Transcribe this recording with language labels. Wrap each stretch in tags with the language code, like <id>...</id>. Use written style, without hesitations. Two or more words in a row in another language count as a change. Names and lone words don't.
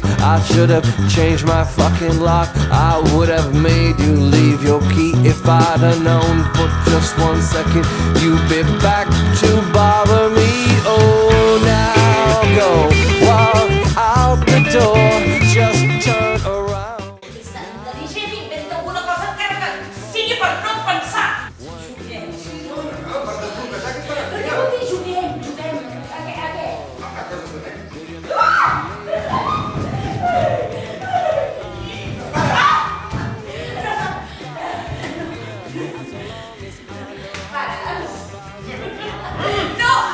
<en>I should have changed my fucking lock, I would have made you leave your key. If I'd have known for just 1 second you'd be back to bother me. Oh, now go, walk out the door, just turn around.</en> <ca>És tan intel·ligent, inventa alguna cosa encara que sigui per no pensar. Juguem. No, per desbloquejar que és per Però què vol dir juguem? Juguem. A què? a coses de nens. No!</ca>